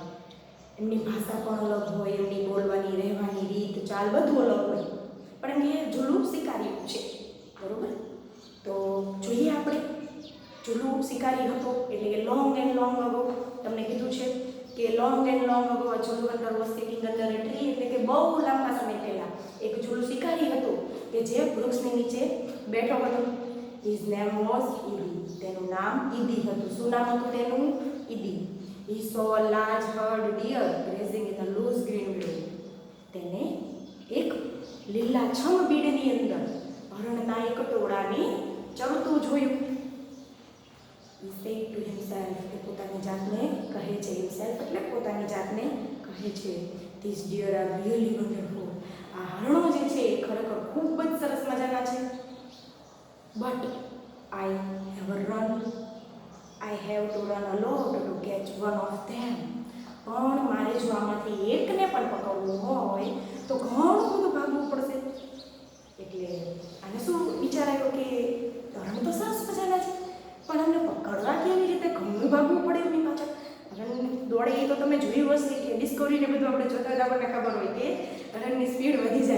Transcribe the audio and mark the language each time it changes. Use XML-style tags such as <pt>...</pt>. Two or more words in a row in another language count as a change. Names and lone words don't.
<gu>એમની ભાષા પણ અલગ હોય, એમની બોલવાની રહેવાની રીત ચાલ બધું અલગ હોય, પણ એમ કે ઝુલુ શિકારી છે. બરોબર? તો જોઈએ આપણે. ઝુલુ શિકારી હતો એટલે કે</gu> <en>long and long ago</en> <gu>તમને કીધું છે કે</gu> <en>long and long ago a Zulu hunter was sitting under a tree</en> <gu>એટલે કે બહુ લાંબા સમય પહેલા એક ઝુલુ શિકારી હતો કે જે વૃક્ષની નીચે બેઠો હતો.</gu> <en>His name was Idi.</en> <gu>તેનું નામ ઈદી હતું. શું નામ હતું તેનું? ઈદી.</gu> <en>He saw a large herd deer grazing in a loose green meadow.</en> <gu>તેને એક લીલાછમ બીડની અંદર હરણના એક ટોળાને ચરતું જોયું.</gu> <en>He said to himself,</en> <gu>તે પોતાની જાતને કહે છે. himself એટલે પોતાની જાતને કહે છે.</gu> <en>These deer are really wonderful.</en> <gu>આ હરણો જે છે એ ખરેખર ખૂબ જ સરસ મજાના છે.</gu> <en>But I have to run a lot to catch one of them.</en> <gu>પણ મારે જો આમાંથી એકને પણ પકડવું હોય તો ઘણું બધું ભાગવું પડશે. એટલે આને શું વિચાર આવ્યો કે હરણ તો સરસ મજાના છે પણ અમને પકડવા કેવી રીતે ઘણું ભાગવું પડે એમની પાછળ. હરણ દોડે એ તો તમે જોયું હશે કે ડિસ્કવરીને બધું આપણે જોતા હોય આપણને ખબર હોય કે હરણની સ્પીડ વધી જાય.</gu>